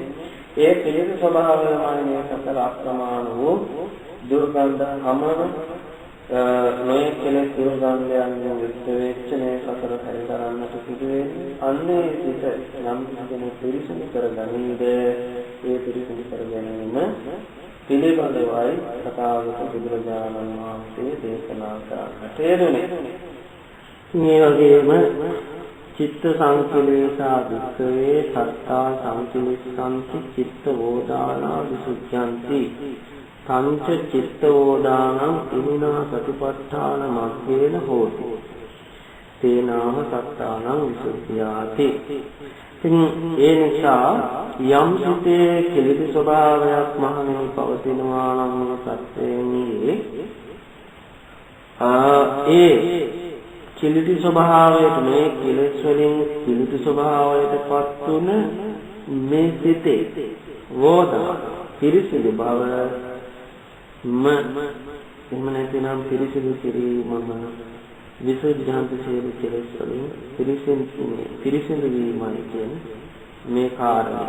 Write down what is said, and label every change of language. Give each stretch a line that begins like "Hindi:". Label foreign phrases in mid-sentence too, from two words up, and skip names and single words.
Sinhala: ඒ කිලිටි ස්වභාවයමයි මේ සතර අප්‍රමාණ වූ දුර්ගන්ධ හමන නොයේ කෙලෙස් දුර්ගන්ධයන්ගෙන් යුක්ත වෙච්ච මේ සතර හැරි කරන්නට සිදු වෙන්නේ. අන්නේ සිත නම් කෙනෙක් පිරිසිදු කරගනීද ඒ පිරිසිදු කර ගැනීම පිළිබඳවයි කතාවක බුදුරජාණන් වහන්සේ දේශනා කරන්නට යෙදුනේ.
Pali: මේ වගේම චිත්ත සංකලේශා වික්ඛවේ සත්තා සංකලේශාන්ති චිත්ත වෝදානා විසුද්ධ්‍යන්ති පංච චිත්ත වෝදානං ඉමිනා සතිපට්ඨාන මග්ගේන හෝති තේනාම සත්තානං විසුද්ධියාති.
Sinhala: ඉතින් ඒ නිසා යම් සිතේ කෙලෙස් ස්වභාවයක් මහණෙනි පවතිනවා නම් සත්‍යයේ ඒ කෙලෙස් ස්වභාවයට මේ කෙලෙස් වලින් කෙලෙස් ස්වභාවයටපත් වුණ මේ සිතේ වෝදා පිරිසිදු බව එහෙම නැතිනම් පිරිසිදු කිරීමම විසුද්ධාන්ත සියලු කෙලෙස් වලින් පිරිසිදු වීමයි කියන්නේ මේ කාරණය.